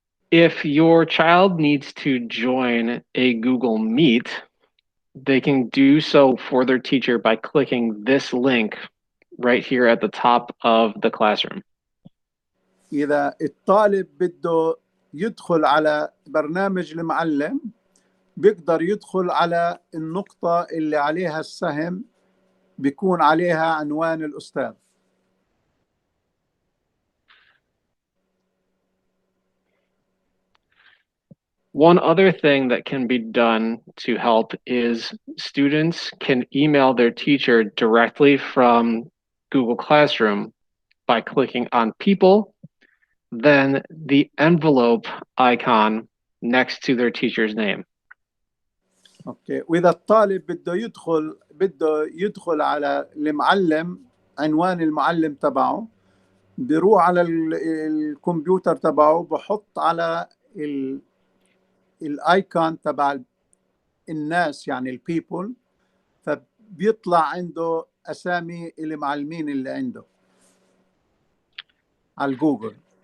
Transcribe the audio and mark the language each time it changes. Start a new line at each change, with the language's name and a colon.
English: If your child needs to join a Google Meet, they can do so for their teacher by clicking this link right here at the top of the classroom.
Arabic: إذا الطالب بده يدخل على برنامج المعلم، بيقدر يدخل على النقطة اللي عليها السهم، بيكون عليها عنوان الأستاذ.
English: One other thing that can be done to help is students can email their teacher directly from Google Classroom by clicking on People, then the envelope icon next to their teacher's name.
Arabic: اوكي، واذا الطالب بده يدخل على المعلم، عنوان المعلم تبعه، بيروح على الكمبيوتر تبعه، بحط على الايكون تبع الناس، يعني البيبل، فبيطلع عنده اسامي المعلمين اللي عنده على الجوجل.